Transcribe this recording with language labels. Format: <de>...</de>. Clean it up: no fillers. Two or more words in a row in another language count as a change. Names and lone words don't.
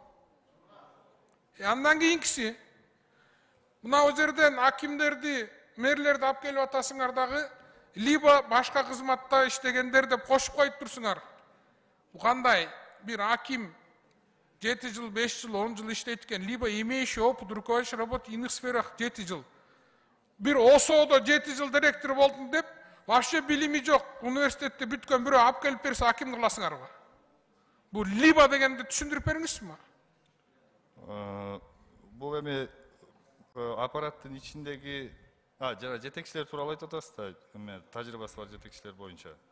<ky>Андан кийинкиси мына жерден акимдерди, мэрлерди алып келип атасыңар дагы, либо башка кызматта иштегендер деп кошуп коюп турсуңар. Кандай бир аким 7 жыл, 5 жыл, 10 жыл иштейт экен,</ky> <ru>либо имеющий опыт руководящей работы в иных сферах 7 жыл.</ru> <ky>Бир ОСОдо 7 жыл директор болдум деп, Вообще билими жок. Университетте бүткөн бирөө алып келип берсе аким кыласыңарбы? Бул либо дегенди түшүндүрүп бериңизчи мага. Бул эми аппараттын ичиндеги жана жетекчилер тууралуу айтып атасыз да, эме тажрыйбасы бар жетекчилер боюнча.</ky>